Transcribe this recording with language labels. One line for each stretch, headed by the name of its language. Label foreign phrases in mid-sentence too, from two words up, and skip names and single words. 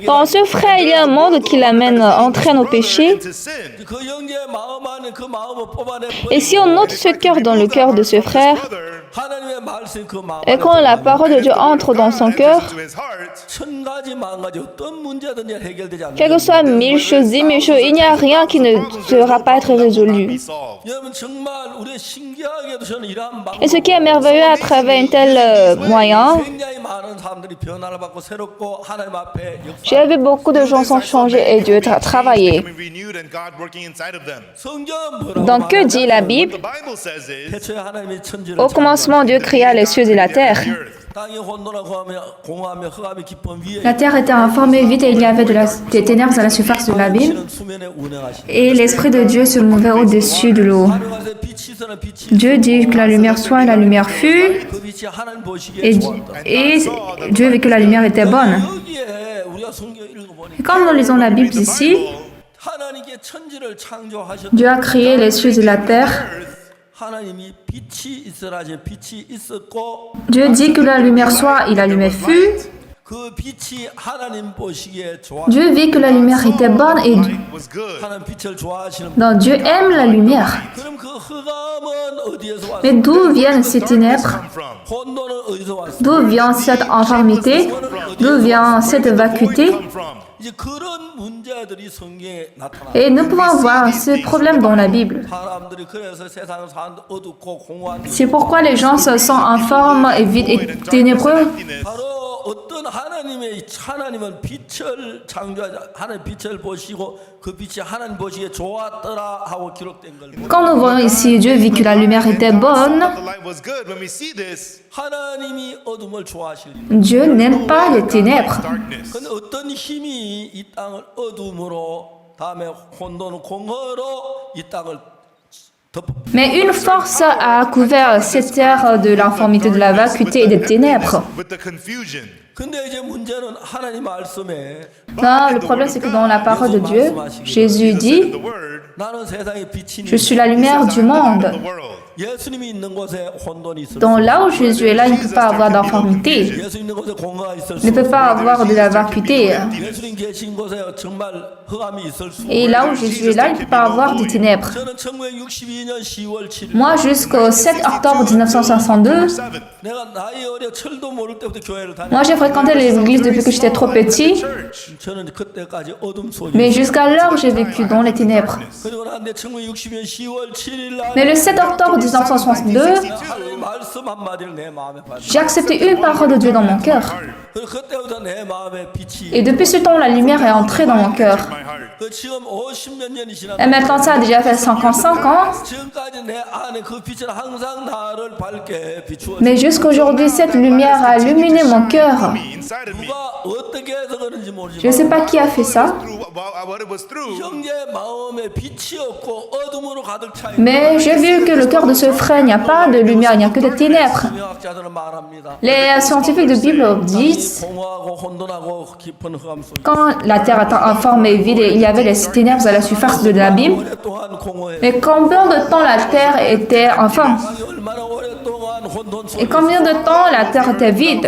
French: Dans
Korean: 개가
French: ce frère, il y a un monde qui l'amène, entraîne au péché.
English: To sin.
Korean: 그 형제의 마음 안에 그 마음을 뽑아내
French: Et si on note ce cœur dans le cœur de ce frère,
Korean: 하나님의 말씀 그 마음
French: et quand la parole de Dieu entre dans son cœur,
English: To his heart.
Korean: 천 가지 만 가지 어떤 문제든지 해결되지
French: quelles que soient 1000 choses, 10 000 choses, il n'y a rien qui ne sera pas être résolu.
English: Solved.
Korean: 여러분 정말 우리 신기하게도 저는 이러한 방법
French: Et ce qui est merveilleux à travers un tel moyen,
Korean: 굉장히 많은 사람들이 변화를 받고 새롭고 하나님 앞에
French: j'ai vu beaucoup de gens sont changés et Dieu a travaillé.
English: Becoming renewed and God working inside of them.
Korean: 성경은 뭐라고
French: Donc que dit la Bible?
English: The Bible says is
Korean: 태초에 하나님이 천지를
French: Au commencement, Dieu créa les cieux et la terre.
Korean: 땅이 혼돈하고 공허하며 흑암이 깊은 위에
French: La terre était informée vide et il y avait des ténèbres à la surface de l'abîme.
Korean: 하나님은 수면에 운행하시니
French: Et l'Esprit de Dieu se mouvait au-dessus de l'eau.
Korean: 하늘에서 빛이 있으나 빛이
French: Dieu dit que la lumière soit et la lumière fut.
Korean: 그 빛이 하나님 보시기에
French: Et,
Korean: 좋았다.
French: et Dieu vit que la lumière était bonne.
Korean: 여기에 우리가 성경 읽어보니
French: Et quand nous lisons la Bible ici,
Korean: 하나님께 천지를 창조하셨다.
French: Dieu a créé les cieux et la terre.
Korean: 하나님이 빛이 있으라 하시니 빛이 있었고
French: Dieu dit que la lumière soit et la lumière fut.
Korean: 그 빛이 하나님 보시기에 좋았다.
French: Dieu vit que la lumière était bonne et
English: was good.
Korean: 하나님 빛을 좋아하시는 분.
French: donc Dieu aime la lumière.
Korean: 그럼 그 흑암은 어디에서 왔어?
French: Mais d'où viennent ces ténèbres?
English: Come from.
Korean: 혼돈은 어디서 왔어?
French: D'où vient cette infirmité? D'où vient cette vacuité?
English: Come from.
Korean: 이제 그런 문제들이 성경에 나타나.
French: Et nous pouvons voir ce problème dans la Bible.
Korean: 사람들이 그래서 세상을 사는데 어둡고 공허한
French: C'est pourquoi les gens se sentent informes et vides et ténébreux.
Korean: 바로 어떤 하나님은 빛을 창조하자 하나님 빛을 보시고 그 빛이 하나님 보시기에 좋았더라 하고 기록된 걸 보면
French: Quand nous voyons ici, Dieu vit que la lumière était bonne.
English: The light was good. When we see this,
Korean: 하나님이 어둠을 좋아하실 리.
French: Dieu n'aime pas les ténèbres.
English: darkness.
Korean: 근데 어떤 힘이 이 땅을 어둠으로 다음에 혼돈 공허로 이 땅을 덮어.
French: Mais une force a couvert cette terre de l'informité, de la vacuité et des ténèbres.
English: With the confusion.
Korean: 근데 이제 문제는 하나님 말씀에
French: Non, le problème c'est que dans la parole de Dieu, Jésus dit,
English: The word.
Korean: 나는 세상의 빛이니
French: je suis la lumière du monde.
English: The world.
Korean: 예수님이 있는 곳에 혼돈이 있을 수
French: Donc là où Jésus est là, il ne peut pas avoir d'informité.
Korean: 예수 있는 곳에 공허가 있을
French: Il
Korean: 수
French: ne peut pas avoir de la vacuité.
Korean: 예수님 계신 곳에 정말 흑암이 있을 수
French: Et là où Jésus est là, il ne peut pas avoir de ténèbres.
Korean: 저는 1962년 10월 7일
French: Moi, jusqu'au 7 octobre 1962,
Korean: 내가 나이 어려 철도 모를 때부터 교회를 다녔
French: moi j'ai fréquenté l'église depuis que j'étais trop petit.
Korean: 저는 그때까지 어둠 속에
French: Mais jusqu'alors, j'ai vécu dans les ténèbres.
Korean: 그리고 나한테 1960년 10월 7일 날
French: Mais le 7 octobre 1962,
Korean: 하나님 말씀 한마디를 내 마음에 받았어.
French: j'ai accepté une parole de Dieu dans mon cœur.
Korean: 그리고 그때부터 내 마음에 빛이
French: Et depuis ce temps, la lumière est entrée dans mon cœur.
English: My heart.
Korean: 그 지금 50몇 년이
French: Et
Korean: 지났는데
French: maintenant, ça a déjà fait 55 ans.
Korean: 지금까지 내 안에 그 빛은 항상 나를 밝게 비추어
French: Mais jusqu'aujourd'hui, cette lumière a illuminé mon cœur.
English: Inside of me.
Korean: 누가 어떻게 해서 그런지
French: Je ne
Korean: 모르지만
French: sais pas qui a fait ça,
English: Through what it was through.
Korean: 형제의 마음에 빛이 없고 어둠으로 가득 차 있는
French: mais j'ai vu que le cœur de ce frère, il n'y a pas de lumière, il n'y a que des ténèbres.
Korean: 성경학자들은 말합니다.
French: Les scientifiques de Bible disent
Korean: 공허하고 혼돈하고 깊은 흑암 속에
French: quand la terre était informe et vide, il y avait les ténèbres à la surface de l'abîme.
Korean: 오랫동안 공허해.
French: Mais combien de temps la terre était informe?
Korean: 땅이 얼마나 오랫동안 혼돈
French: Et
Korean: 속에
French: combien de temps la terre était vide?